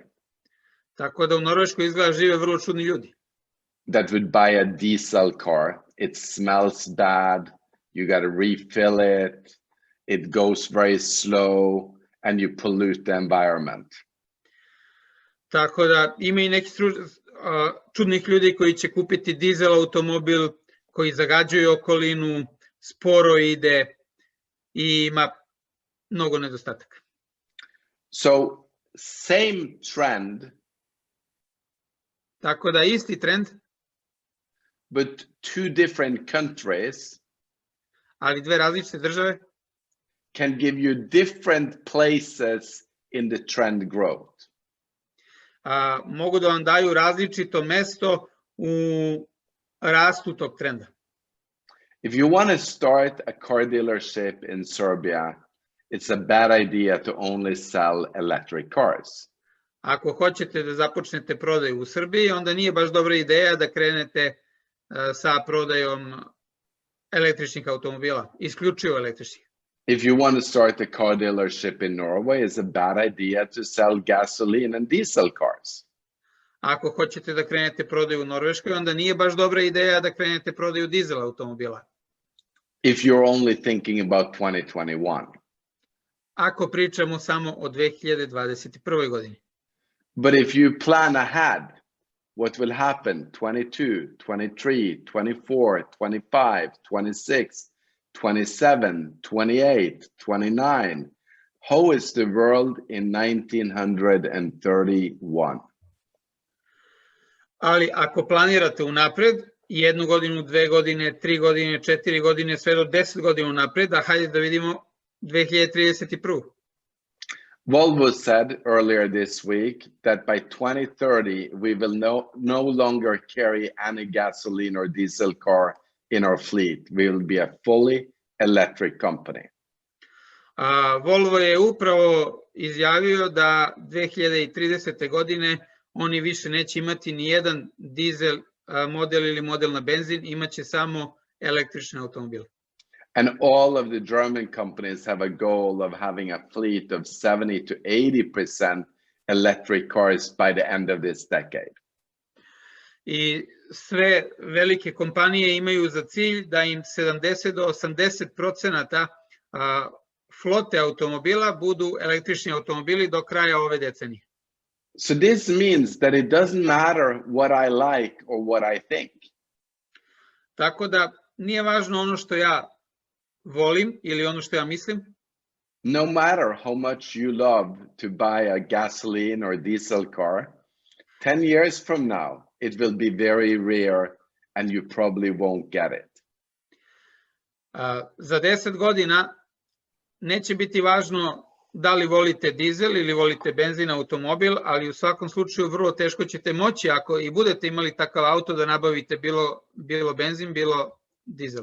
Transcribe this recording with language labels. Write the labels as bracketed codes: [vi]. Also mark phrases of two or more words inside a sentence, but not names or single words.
[sr] Tako da u Norveškoj izgleda žive vrlo čudni ljudi. [en] That would buy a diesel car. It smells bad. You got to refill it. It goes very slow and you pollute the environment. [sr] Tako da ima i neki čudnih ljudi koji će kupiti dizel automobil, koji zagađuje okolinu, sporo ide i ima mnogo nedostataka. [en] So same trend, [sr] tako da isti trend, [en] but two different countries [sr] ali dve različite države [en] can give you different places in the trend growth. [sr] Mogu da vam daju različito mesto u rastu tog trenda. [en] If you want to start a car dealership in Serbia, it's a bad idea to only sell electric cars. [sr] Ako hoćete da započnete prodaju u Srbiji, onda nije baš dobra ideja da krenete sa prodajom električnih automobila, isključivo električnih. [en] If you want to start a car dealership in Norway, it's a bad idea to sell gasoline and diesel cars. [sr] Ako hoćete da krenete prodaju u Norveškoj, onda nije baš dobra ideja da krenete prodaju dizel automobila. [en] If you're only thinking about 2021. [sr] Ako pričamo samo o 2021. godini. [en] But if you plan ahead, what will happen 22, 23, 24, 25, 26, 27, 28, 29? How is the world in 1931? [sr] Ali ako planirate unapred, 1 godinu, 2 godine, 3 godine, 4 godine, sve do 10 godina unapred, a hajde da vidimo 2031. [en] Volvo said earlier this week that by 2030, we will no longer carry any gasoline or diesel car in our fleet. We will be a fully electric company. [sr] Volvo je upravo izjavio da 2030. godine oni više neće imati ni jedan dizel model ili model na benzin, imaće samo električne automobile. [en] And all of the German companies have a goal of having a fleet of 70 to 80% electric cars by the end of this decade. [sr] I sve velike kompanije imaju za cilj da im 70 do 80% flote automobila budu električni automobili do kraja ove decenije. [en] So this means that it doesn't matter what I like or what I think. [sr] Tako da nije važno ono što ja volim ili ono što ja mislim. [en] No matter how much you love to buy a gasoline or diesel car, 10 years from now, it will be very rare and you probably won't get it. [sr] Za 10 godina neće biti važno da li volite dizel ili volite benzin automobil, ali u svakom slučaju vrlo teško ćete moći, ako i budete imali takav auto, da nabavite bilo benzin, bilo dizel.